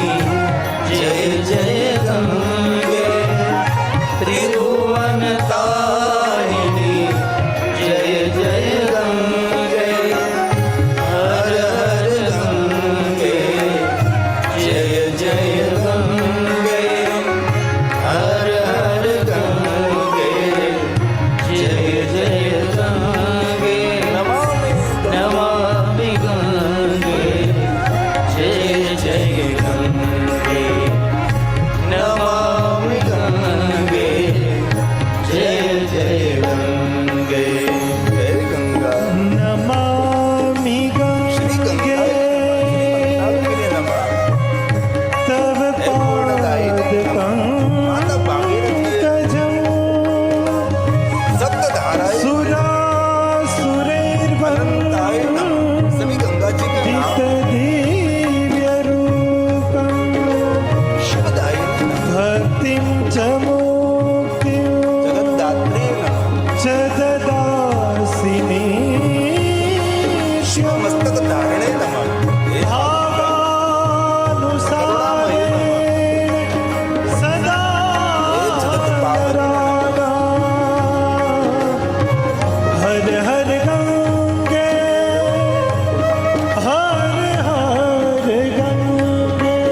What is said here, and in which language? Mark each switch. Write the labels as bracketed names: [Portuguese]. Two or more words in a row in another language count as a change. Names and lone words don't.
[Hindi] जय जय गंगे त्रिभुवन तारिणी जय जय गंगे हर हर गंगे जय जय गंगे हर हर गंगे जय जय गंगे [Sanskrit] नमामि गंगे जय जय गंगे नमामि गंगे जय जय गंगे जय गंगा नमामि श्री गंगा गंगे नमः। तव हे पूर्णदायिनी नमः। माता भागीरथी पादपङ्कजं सप्तधाराएं सुरासुरैर्वन्दितं अनंताय नमः। [Hindi] सभी गंगा जी के नाम [Sanskrit] दिव्यरूपं शिवदायिनी नमः। भक्तिं च मुक्तिं जगद्धात्री नमः। च ददासि शिव मस्तक धारिणे नमः। हे भावानुसारेण सदा राधा [Hindi] हर हर गंगे हर हर गंगे